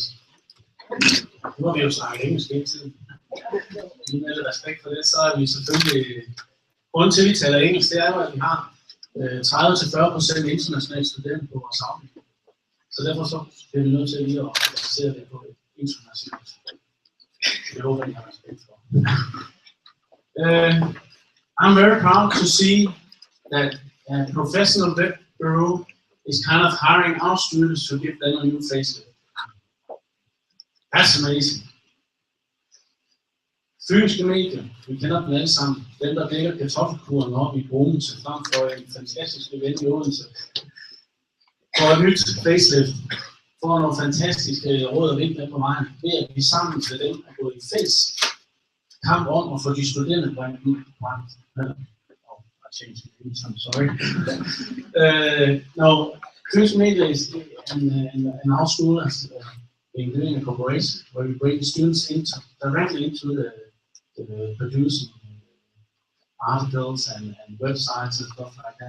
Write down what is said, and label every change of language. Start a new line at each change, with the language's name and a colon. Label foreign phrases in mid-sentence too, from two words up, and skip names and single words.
Danish: Nu har vi jo snakket engelsk hele tiden. Med lidt respekt for det, så er vi selvfølgelig... Grunden til, at vi taler engelsk, det er jo, at vi har 30-40% internationale studenter på vores afdeling. Så derfor så bliver vi nødt til lige at basere det på et internationalt. Det håber jeg, I har respekt for.
English: I'm very proud to see that a professional web bureau is kind of hiring our students to give them a new facelift. That's amazing.
Danish: Fynske medier, vi kender dem alle sammen. Dem, der dækker kartoffelkuren oppe i Bogense, frem for en fantastisk event i Odense. For et nyt facelift, for nogle fantastiske råd og vink med på vejen, ved at vi sammen med dem er gået i fælles kamp om at få de studerende brændt ud.
English: I'm sorry. No, Fynske Media is and our school has been doing a cooperation where we bring the students directly into the producing articles and websites and stuff like that.